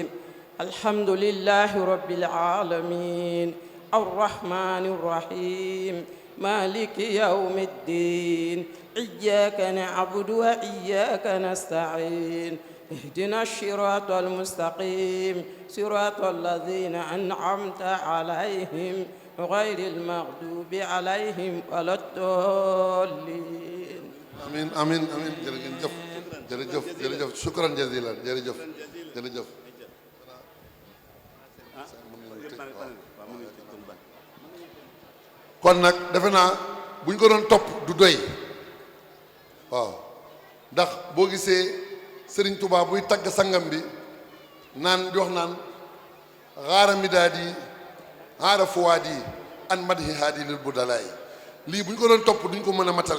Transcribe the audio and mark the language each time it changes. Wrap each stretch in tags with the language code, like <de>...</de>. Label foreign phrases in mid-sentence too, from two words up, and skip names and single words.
<ar>الحمد لله رب العالمين الرحمن الرحيم مالك يوم الدين إياك نعبد وإياك نستعين اهدنا الصراط المستقيم صراط الذين أنعمت عليهم غير المغضوب عليهم ولا الضالين. آمين آمين آمين</ar> <wo>jërëjëf jërëjëf jërëjëf</wo> <ar>شكرا جزيلا</ar> <wo>jërëjëf jërëjëf. kon nag defe naa bu ñu ko doon topp du doy waaw ndax boo gisee Serigne Touba buy tagg sangam bi naan di wax naan</wo> <ar>جرى مدادي جرى فؤادي عن مدح هادي للبدلاء</ar> <wo>lii bu ñu ko doon topp duñ ko mën a matale.</wo>